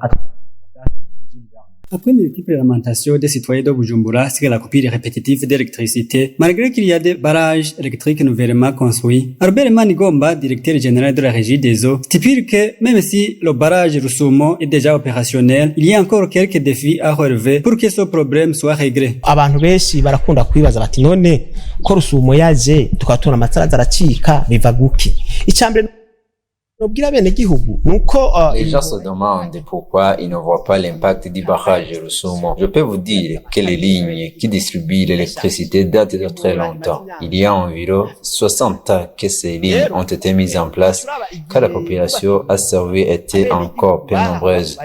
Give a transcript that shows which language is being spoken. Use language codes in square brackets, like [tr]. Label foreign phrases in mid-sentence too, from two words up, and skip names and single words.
[fr] Après une multiple lamentation des citoyens de Bujumbura sur la coupure répétitive d'électricité, malgré qu'il y a des barrages électriques nouvellement construits, Albert Manigomba, directeur général de la Régie des Eaux, stipule que même si le barrage Rusumo est déjà opérationnel, il y a encore quelques défis à relever pour que ce problème soit réglé. [rn] Abantu benshi barakunda kwibaza bati none ko Rusumo yaje tukatuna amatara zaracika biva guki. Icambere [fr] Les gens se demandent pourquoi ils ne voient pas l'impact du barrage de Rusumo. Je peux vous dire que les lignes qui distribuent l'électricité datent de très longtemps. Il y a environ 60 ans que ces lignes ont été mises en place, car la population asservie était encore peu nombreuse.